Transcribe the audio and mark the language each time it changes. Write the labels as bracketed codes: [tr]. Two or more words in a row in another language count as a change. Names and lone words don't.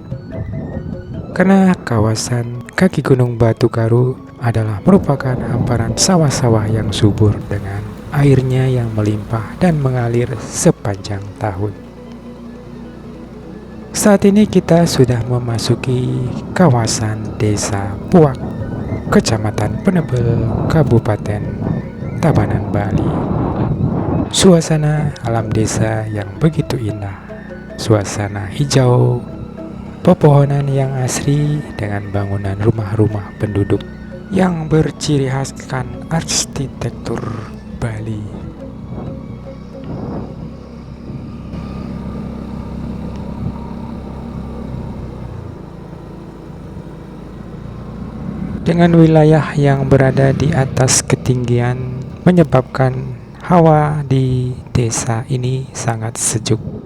[id] Karena kawasan kaki Gunung Batu Karu adalah merupakan hamparan sawah-sawah yang subur dengan airnya yang melimpah dan mengalir sepanjang tahun. Saat ini kita sudah memasuki kawasan Desa Puak, Kecamatan Penebel, Kabupaten Tabanan, Bali. Suasana alam desa yang begitu indah, suasana hijau, pepohonan yang asri dengan bangunan rumah-rumah penduduk yang berciri khaskan arsitektur Bali. Dengan wilayah yang berada di atas ketinggian menyebabkan hawa di desa ini sangat sejuk.